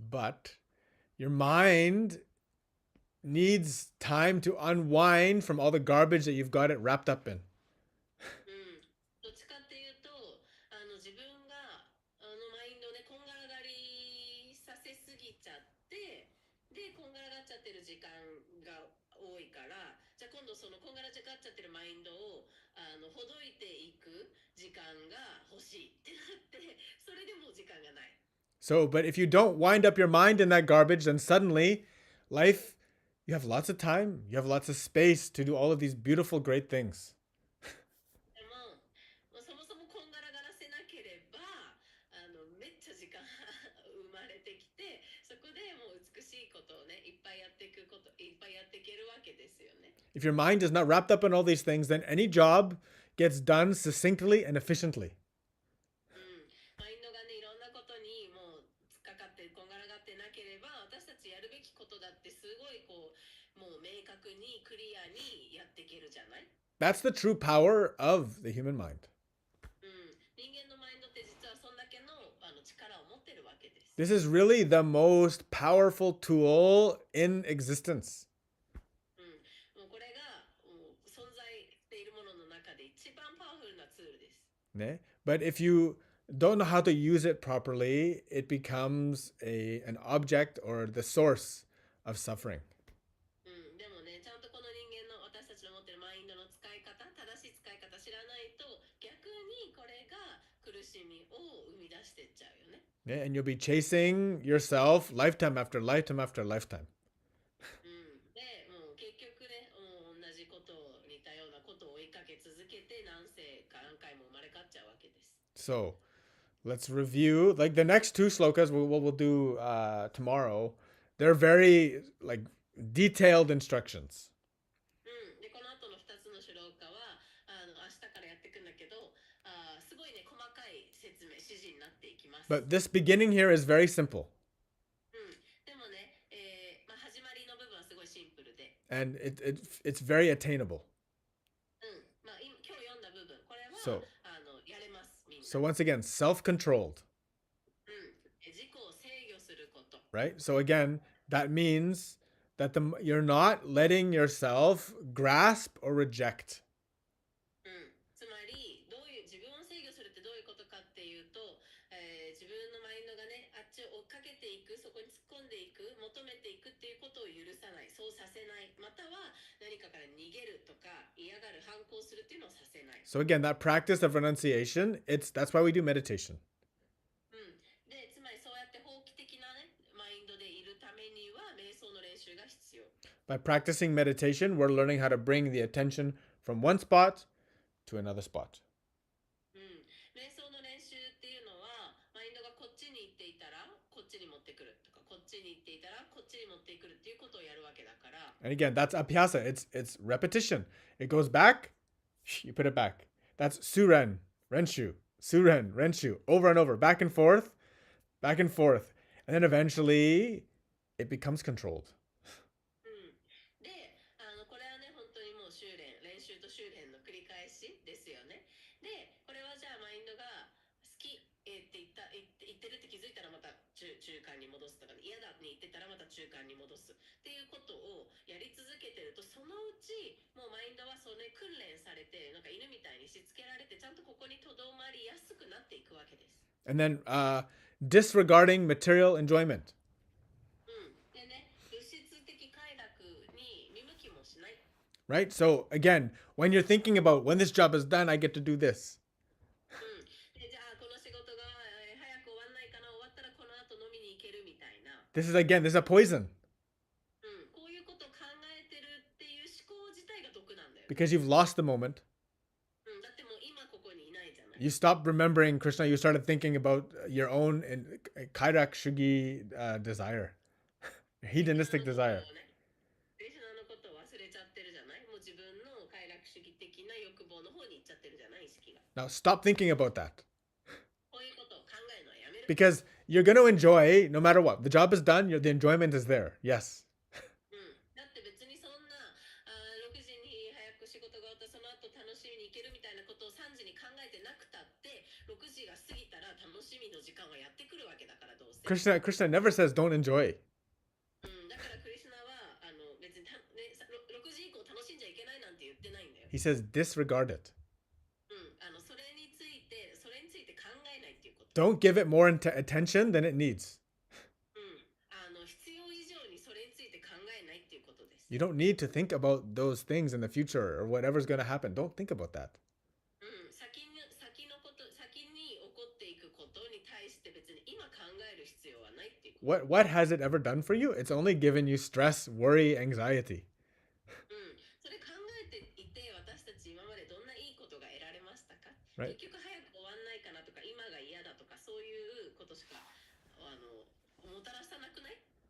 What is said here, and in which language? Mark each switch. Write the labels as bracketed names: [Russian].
[English] But your mind needs time to unwind from all the garbage that you've got it wrapped up in. [Japanese] うん。どっちかっていうと、自分が、マインドをね、こんがらがりさせすぎちゃって、で、こんがらがっちゃってる時間が多いから、じゃあ今度そのこんがらがっちゃってるマインドを、ほどいていく時間が欲しいってなって、それでもう時間がない。 [English] So, but if you don't wind up your mind in that garbage, then suddenly life, you have lots of time, you have lots of space to do all of these beautiful, great things. [Japanese] でも、もうそもそもこんがらがらせなければ、めっちゃ時間生まれてきて、そこでもう美しいことをね、いっぱいやっていくこと、いっぱいやっていけるわけですよね。 [English] If your mind is not wrapped up in all these things, then any job gets done succinctly and efficiently. [Japanese] うん。マインドがね、いろんなことにもう突っかかって、こんがらがってなければ、私たちやるべきことだってすごいこう、もう明確にクリアにやっていけるじゃない。 [English] That's the true power of the human mind. [Japanese] うん。人間のマインドって実はそんだけの、力を持ってるわけです。 [English] This is really the most powerful tool in existence. [Japanese] うん。もうこれがもう存在しているものの中で一番パワフルなツールです。ね? [English] But if you don't know how to use it properly, it becomes an object or the source of suffering. [Japanese] うん。でもね、ちゃんとこの人間の私たちの持ってるマインドの使い方、正しい使い方知らないと、逆にこれが苦しみを生み出してっちゃうよね。 [English] Yeah, and you'll be chasing yourself lifetime after lifetime after lifetime. [Japanese] うん。で、もう結局ね、もう同じことを、似たようなことを追いかけ続けて、何世か何回も生まれ変わっちゃうわけです。 [English] So let's review. Like the next two slokas, what we'll do tomorrow, they're very like detailed instructions. [Japanese] うん。で、この後の2つのシュローカは、明日からやっていくんだけど、すごいね、細かい説明、指示になっていきます。 [English] But this beginning here is very simple. [Japanese] うん。でもね、まあ、始まりの部分はすごいシンプルで、 [English] And it's very attainable. [Japanese] うん。まあ、今日読んだ部分、これは、 [English] So, [Japanese] やれます、みんな。 [English] so once again, self-controlled, [Japanese] うん。自己を制御すること。 [English] right? So again, that means that you're not letting yourself grasp or reject. [Japanese] うん。つまり、どういう、自分を制御するってどういうことかっていうと、自分のマインドがね、あっちを追っかけていく、そこに突っ込んでいく、求めていくっていうことを許さない、そうさせない、または何かから逃げるとか、嫌がる、反抗するっていうのをさせない。 [English] So again, that practice of renunciation, that's why we do meditation. [Japanese] うん。で、つまりそうやって放棄的なね、マインドでいるためには、瞑想の練習が必要。 [English] By practicing meditation, we're learning how to bring the attention from one spot to another spot. [Japanese] うん。瞑想の練習っていうのは、マインドがこっちに行っていたら、こっちに持ってくるとか、こっちに行っていたら、こっちに持ってくるっていうことをやるわけだから。 [English] And again, that's abhyasa. It's repetition. It goes back, you put it back. That's [Japanese] suren, renshu, suren, renshu, [English] over and over, back and forth, back and forth. And then eventually it becomes controlled. [Japanese] うん。で、これはね、本当にもう修練、練習と修練の繰り返しですよね。で、これはじゃあマインドが好き、言ってるって気づいたらまた中間に戻すとか、ね、嫌だに言ってたらまた中間に戻すっていうことをやり続けてると、そのうちもうマインドはそれ訓練されて、なんか犬みたいにしつけられて、ちゃんとここにとどまりやすくなっていくわけです。 [English] And then disregarding material enjoyment. [Japanese] うん。でね、物質的快楽に見向きもしない。 [English] Right? So again, when you're thinking about when this job is done, I get to do this. [Japanese] うん。で、じゃあこの仕事が早く終わんないかな、終わったらこの後飲みに行けるみたいな。 [English] This is a poison [Japanese] うん。こういうことを考えてるっていう思考自体が毒なんだよ。 [English] because you've lost the moment. [Japanese] うん。だってもう今ここにいないじゃない。 [English] You stopped remembering Krishna. You started thinking about your own [Japanese] kairak shugi [English] desire, [Japanese] クリ [English] hedonistic [Japanese] シュナのことをね、クリシュナのことを忘れちゃってるじゃない。もう自分の快楽主義的な欲望の方に行っちゃってるじゃない、意識が。 [English] Now stop thinking about that [Japanese] こういうことを考えるのはやめる。 [English] because you're going to enjoy no matter what. The job is done. The enjoyment is there. Yes. [Japanese] うん。だって別にそんな6時に早く仕事が終わったその後楽しみに行けるみたいなことを3時に考えてなくたって、 6時が過ぎたら楽しみの時間はやってくるわけだからどうせ。 [English] Krishna never says don't enjoy. [Japanese] だからクリシュナは別に6時以降楽しんじゃいけないなんて言ってないんだよ。 [English] He says disregard it. [Japanese] それについて考えないっていうこと。 [English] Don't give it more attention than it needs. [Japanese] 必要以上にそれについて考えないっていうことです。 [English] You don't need to think about those things in the future or whatever's going to happen. Don't think about that. [Japanese] 先に起こっていくことに対して別に今考える必要はないっていうこと。 [English] What has it ever done for you? It's only given you stress, worry, anxiety. [Japanese] それ考えていて私たち今までどんないいことが得られましたか？ [English] Right. [Japanese] 結局早く終わんないかなとか今が嫌だとかそういうことしかもたらさなくない？